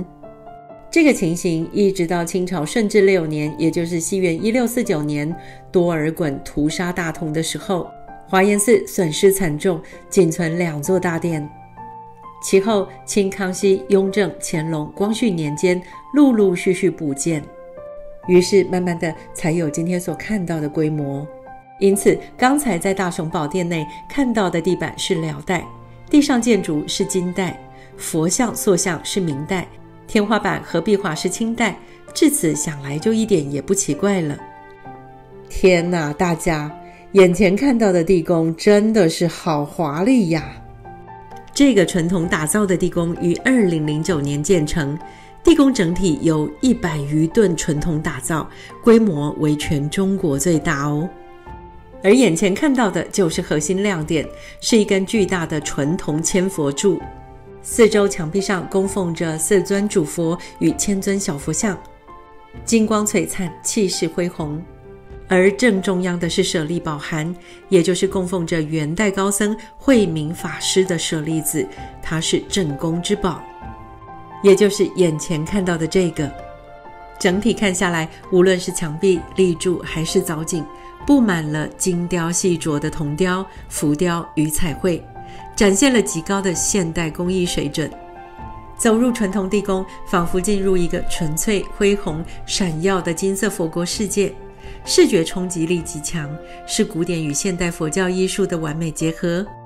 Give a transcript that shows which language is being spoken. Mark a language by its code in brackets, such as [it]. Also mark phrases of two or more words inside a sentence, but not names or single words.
[zh] 這個情形一直到清朝順治6年，也就是西元1649年，多爾衮屠殺大同的时候，華嚴寺損失慘重，僅存2座大殿。其後清康熙、雍正、乾隆、光緒年間陸陸續續補建，於是慢慢的才有今天所看到的規模。因此剛才在大雄寶殿內看到的地板是遼代，地上建築是金代，佛像塑像是明代，天花板和壁畫是清代，至此想來就一點也不奇怪了。天哪，大家眼前看到的地宮真的是好華麗呀！這個純銅打造的地宮於2009年建成，地宮整體由 100餘噸純銅打造，規模為全中國最大哦。而眼前看到的就是核心亮點，是一根巨大的純銅千佛柱，四周牆壁上供奉着4尊主佛與千尊小佛像，金光璀璨，氣勢恢宏。而正中央的是舍利寶函，也就是供奉着元代高僧慧明法師的舍利子，它是鎮宮之寶，也就是眼前看到的這個。整體看下來，無論是牆壁、立柱還是藻井，布滿了精雕細琢的銅雕、浮雕與彩繪，展現了極高的現代工藝水準。走入純銅地宮，仿佛進入一個純粹、恢宏、閃耀的金色佛國世界，視覺衝擊力極強，是古典與現代佛教藝術的完美結合。